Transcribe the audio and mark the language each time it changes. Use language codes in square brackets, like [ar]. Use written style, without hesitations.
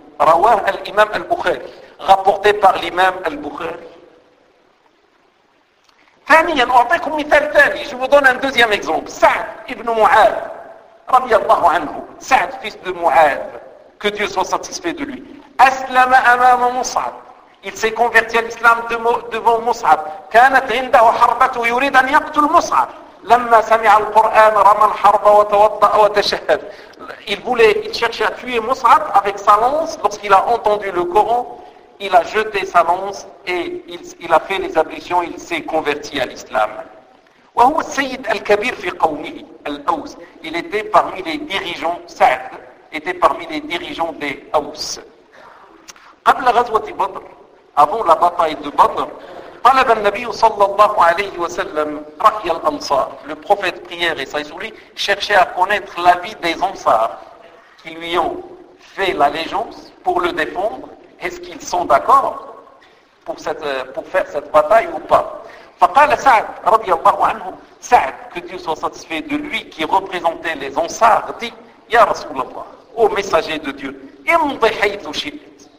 [ar] Rawah al-Imam al-Bukhari, [fr] rapporté par l'Imam al-Bukhari. Je vous donne un deuxième exemple. Sa'd ibn Mu'ad, [ar] radiallahu anhu. [fr] Sa'd, fils de Mu'ad, que Dieu soit satisfait de lui. [ar] أسلم أمام مصعب. [fr] Il s'est converti à l'islam devant مصعب. [ar] كانت عنده حربة يريد أن يقتل مصعب. لما سمع القرآن رمى الحرب وتوضأ وتشهد. [fr] Il cherchait à tuer مصعب avec sa lance. Lorsqu'il a entendu le Coran, il a jeté sa lance et il a fait les ablutions. Il s'est converti à l'islam. [ar] وهو السيد الكبير في قومه الأوس. [fr] Il était parmi les dirigeants. سعد était parmi les dirigeants des أوس. [ar] قبل غزوة بدر، [fr] avant la bataille de Badr, [ar] طلب النبي صلى الله عليه وسلم رأي الأنصار. [fr] Le prophète prière et saint souli cherchait à connaître l'avis des Ansar qui lui ont fait l'allégeance pour le défendre. Est-ce qu'ils sont d'accord pour faire cette bataille ou pas? [ar] فقال سعد رضي الله عنه. [fr] سعد, que Dieu soit satisfait de lui qui représentait les Ansar, dit: Ya رسول الله, ô messager de Dieu, [ar] امضي حيث شئت.